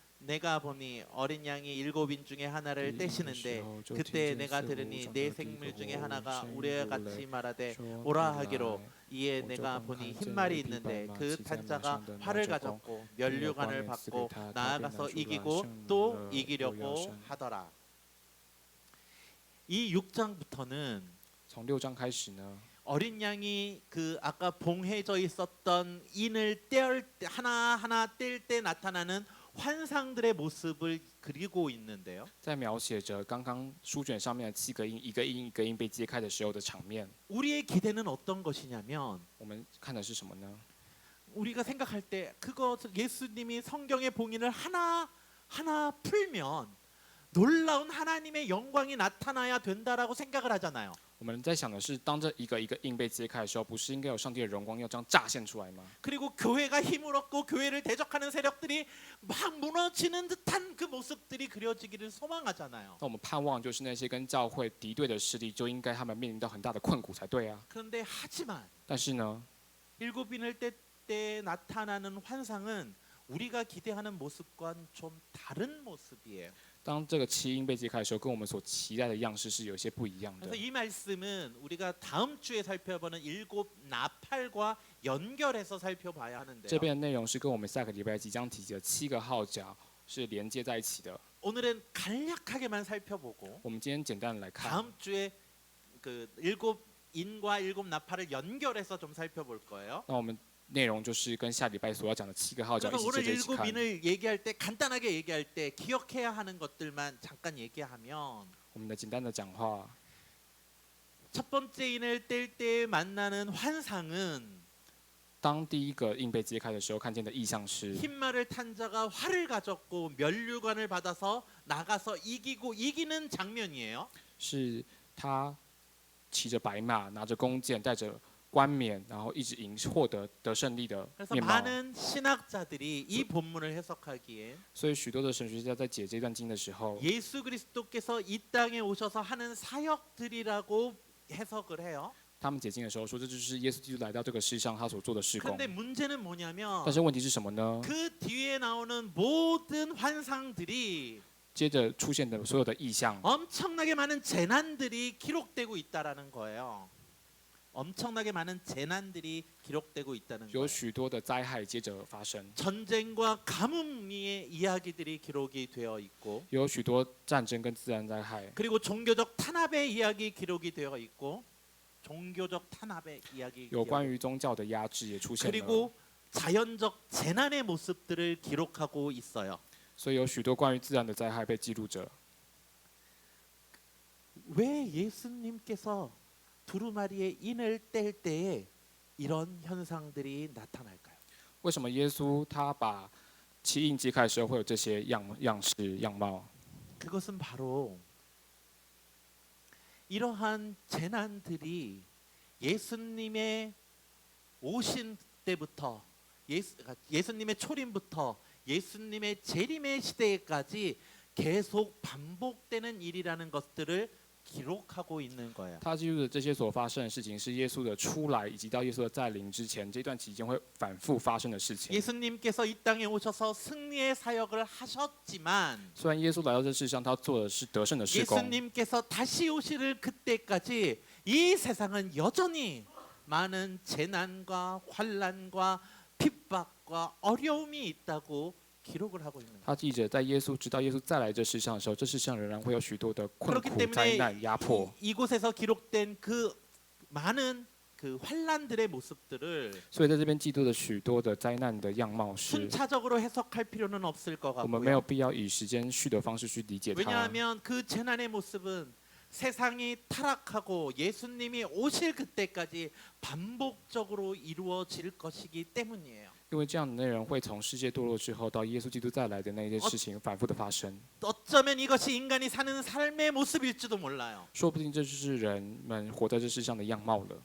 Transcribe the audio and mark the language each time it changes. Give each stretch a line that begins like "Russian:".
Korean: 내가 보니 어린 양이 7인 중에 하나를 떼시는데 그때 내가 들으니 내 생물 중에 하나가 우리와 같이 말하되 오라 하기로 이에 내가 보니 흰말이 있는데 그 탄자가 활을 가졌고 면류관을 받고 나아가서 이기고 또 이기려고 하더라. 이 6장부터는
Chinese: 从6章开始呢，
Korean: 어린 양이 그 아까 봉해져 있었던 인을 떼을 때 하나하나 뗄 때 나타나는 환상들의 모습을 그리고 있는데요.
Chinese: 在描写着刚刚书卷上面的7个印，一个印一个印被揭开的时候的场面。
Korean: 우리의 기대는 어떤 것이냐면
Chinese: 我们看的是什么呢？
Korean: 우리가 생각할 때 그거 예수님이 성경의 봉인을 하나 풀면 놀라운 하나님의 영광이 나타나야 된다라고 생각을 하잖아요.
Chinese: 我们在想的是，当这一个一个印被揭开的时候，不是应该有上帝的荣光要这样乍现出来吗？
Korean: 그리고 교회가 힘을 얻고 교회를 대적하는 세력들이 막 무너지는 듯한 그 모습들이 그려지기를 소망하잖아요.
Chinese: 那我们盼望就是那些跟教会敌对的势力，就应该他们面临到很大的困苦才对啊。
Korean: 그런데 하지만
Chinese: 但是呢，
Korean: 일곱인을 뗄 때 나타나는 환상은 우리가 기대하는 모습과는 좀 다른 모습이에요.
Chinese: 当这个7印被揭开的时候，跟我们所期待的样式是有些不一样的
Korean: 그래서 。 이 말씀은 우리가 다음 주에 살펴보는 일곱 나팔과 연결해서 살펴봐야
Chinese: 这
Korean: 하는데요.
Chinese: 边的内容是跟我们下个礼拜即将提及的7个号角是连接在一起的。
Korean: 오늘은 간략하게만 살펴보고
Chinese: 我们今天简单的来看，
Korean: 다음 주에 그 일곱 인과 일곱 나팔을 연결해서 좀 살펴볼 거예요.
Chinese: 那我们内容就是跟下礼拜所要讲的7个号角一
Korean: 그래서
Chinese: 起接
Korean: 오늘
Chinese: 着一起
Korean: 일곱
Chinese: 看。
Korean: 인을 얘기할 때 간단하게 얘기할 때 기억해야 하는 것들만 잠깐 얘기하면
Chinese: 我们的简单的讲话，
Korean: 첫 번째 인을 뗄 때 만나는 환상은
Chinese: 当第一个印被揭开的时候，看见的意象是
Korean: 흰말을 탄 자가 활을 가졌고 면류관을 받아서 나가서 이기는 장면이에요.
Chinese: 是他骑着白马，拿着弓箭，带着冠冕，然后一直获得得胜利的
Korean: 그래서
Chinese: 面貌。
Korean: 많은 신학자들이 이 본문을 해석하기에
Chinese: 所以许多的神学家在解这段经的时候，
Korean: 예수 그리스도께서 이 땅에 오셔서 하는 사역들이라고 해석을 해요.
Chinese: 他们解经的时候说，这就是耶稣基督来到这个世上他所做的事工。
Korean: 그런데 문제는 뭐냐면
Chinese: 但是问题是什么呢？
Korean: 그 뒤에 나오는 모든 환상들이
Chinese: 接着出现的所有的意象，
Korean: 엄청나게 많은 재난들이 기록되고 있다라는 거예요. 엄청나게 많은 재난들이 기록되고 있다는
Chinese: 有
Korean: 거예요.
Chinese: 许多的灾害接着发生，
Korean: 전쟁과 가뭄의 이야기들이 기록이 되어 있고
Chinese: 有许多战争跟自然灾害，
Korean: 그리고 종교적 탄압의 이야기 기록이 되어 있고 종교적 탄압의 이야기
Chinese: 有关于宗教的压制也出现了，
Korean: 그리고 자연적 재난의 모습들을 기록하고 있어요.
Chinese: 所以有许多关于自然的灾害被记录着。
Korean: 왜 예수님께서 두루마리의 인을 뗄 때에 이런 현상들이 나타날까요?
Chinese: 为什么耶稣他把7印揭开的时候会有这些样式样貌？
Korean: 그것은 바로 이러한 재난들이 예수님의 오신 때부터 예수님의 초림부터 예수님의 재림의 시대까지 계속 반복되는 일이라는 것들을 기록하고 있는 거예요.
Chinese: 他记录的这些所发生的事情，是耶稣的出来以及到耶稣的再临之前这段期间会反复发生的事情。
Korean: 예수님께서 이 땅에 오셔서 승리의 사역을 하셨지만
Chinese: 虽然耶稣来到这世上，他做的是得胜的事工，
Korean: 예수님께서 다시 오실 그때까지 이 세상은 여전히 많은 재난과 환란과 압박과 어려움이 있다고 기록을 하고 있는 거예요.
Chinese: 他记着，在耶稣直到耶稣再来这世上的时候，这世上仍然会有许多的困
Korean: 그렇기
Chinese: 苦、灾
Korean: 때문에
Chinese: 难、压迫。
Korean: 이곳에서 기록된 그 많은 그 환란들의 모습들을
Chinese: 所以在这边记录的许多的灾难的样貌是，
Korean: 순차적으로 해석할 필요는 없을 것
Chinese: 我们没有
Korean: 같고요.
Chinese: 必要以时间序的方式去理解它，
Korean: 왜냐하면 그 재난의 모습은 세상이 타락하고 예수님이 오실 그때까지 반복적으로 이루어질 것이기 때문이에요.
Chinese: 因为这样的内容会从世界堕落之后到耶稣基督再来的那一件事情反复的发生。
Korean: 어쩌면 이것이 인간이 사는 삶의 모습일지도 몰라요.
Chinese: 说不定这就是人们活在这世上的样貌了。